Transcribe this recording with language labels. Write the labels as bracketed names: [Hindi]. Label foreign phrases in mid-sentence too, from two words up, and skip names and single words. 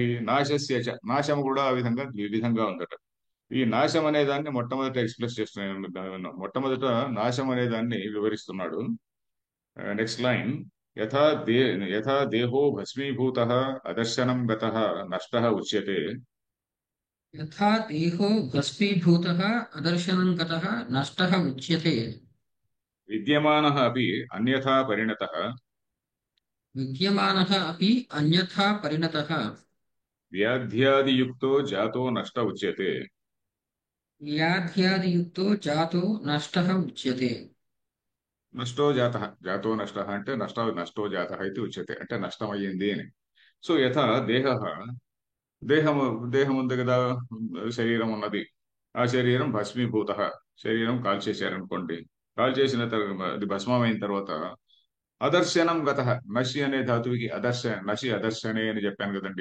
[Sanskrit] నాశస్య చ, [Telugu] నాశం కూడా ఆ విధంగా ద్వివిధంగా ఉందట. ఈ నాశం అనే దాన్ని మొట్టమొదట ఎక్స్ప్రెస్ చేస్తున్నాను. మొట్టమొదట నాశం అనే దాన్ని వివరిస్తున్నాడు. [English] next line, [Sanskrit] యథా దే యథా దేహో భస్మీభూత అదర్శనం గత నష్ట ఉచ్యతే, यथा देहो भस्मीभूतः अदर्शनं गतः नष्टः उच्यते। విద్యమాన అపి అన్యథా పరిణత विद्यमानः अपि अन्यथा परिणतः వ్యాధ్యాదియుక్తో జాతో నష్ట ఉచ్యతే. व्याध्यादियुक्तो जातो नष्टः उच्यते। నష్టో జాత, జాతో నష్ట [Telugu] అంటే [Sanskrit] నష్టో జాత [Telugu] అయితే ఉచ్యతే అంటే నష్టమయ్యింది అని. సో [Sanskrit] యథా దేహ, [Telugu] దేహము దేహం ఉంది కదా, శరీరం ఉన్నది. ఆ శరీరం భస్మీభూత, శరీరం కాల్చేశారనుకోండి. కాల్చేసిన తర్వాత అది భస్మమైన తర్వాత [Sanskrit] అదర్శనం గత, [Telugu] నశి అనే ధాతువుకి [Sanskrit] నశి అదర్శనే [Telugu] అని చెప్పాను కదండి.